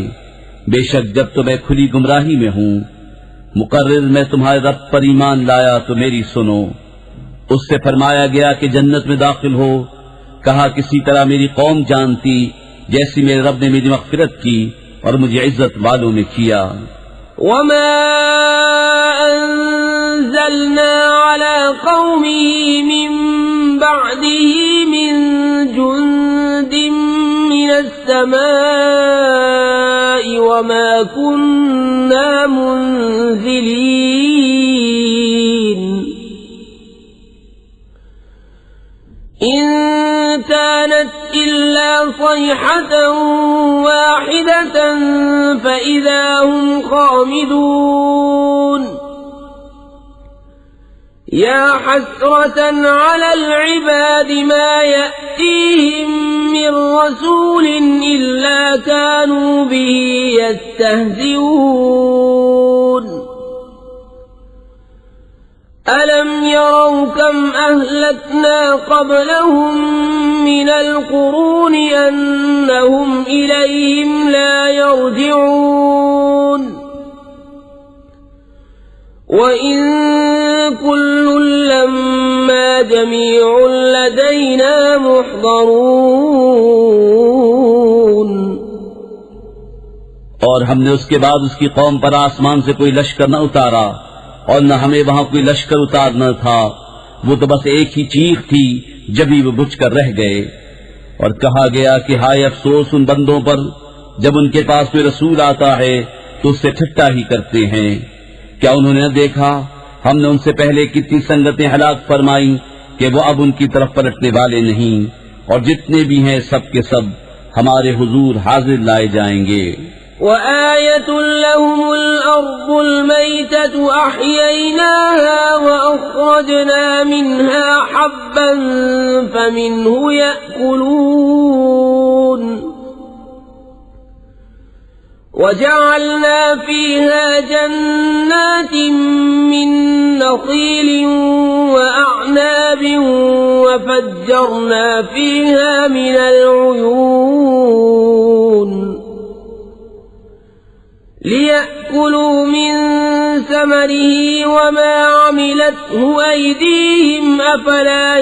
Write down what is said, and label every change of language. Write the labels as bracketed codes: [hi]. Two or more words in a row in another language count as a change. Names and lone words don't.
[hi] बेशक जब तो मैं खुली गुमराही में हूं। मुकर्रिर मैं तुम्हारे रब पर ईमान लाया तो मेरी सुनो। उससे फरमाया गया कि जन्नत में दाखिल हो। कहा किसी तरह मेरी कौम जानती जैसी मेरे रब ने मेरी मग़फ़िरत की और मुझे इज्जत वालों में किया। [ar] وما أنزلنا على قومه من بعده من جند من السماء وما كنا منزلين إن كانت إلا صيحة واحدة فإذا هم خامدون يا حسرة على العباد ما يأتيهم من رسول إلا كانوا به يستهزئون ألم يروا كم أهلكنا قبلهم من القرون أنهم إليهم لا يرجعون وإن كل لما جميع لدينا محضرون. [hi] और हमने उसके बाद उसकी कौम पर आसमान से कोई लश्कर न उतारा और न हमें वहां कोई लश्कर उतारना था। वो तो बस एक ही चीख थी जब ही वो बुझकर रह गए। और कहा गया कि हाय अफसोस उन बंदों पर जब उनके पास कोई रसूल आता है तो उससे ठट्टा ही करते हैं। क्या उन्होंने न देखा हमने उनसे पहले कितनी संगतें हलाक फरमाई कि वो अब उनकी तरफ पलटने वाले नहीं। और जितने भी हैं सब के सब हमारे हुजूर हाजिर लाए जाएंगे। [ar] وآية لهم الأرض الميتة أحييناها وأخرجنا منها حبا فمنه يأكلون وجعلنا فيها جنات من نخيل وأعناب وفجرنا فيها من العيون ليأكلوا من ثمره وما عملته أيديهم أفلا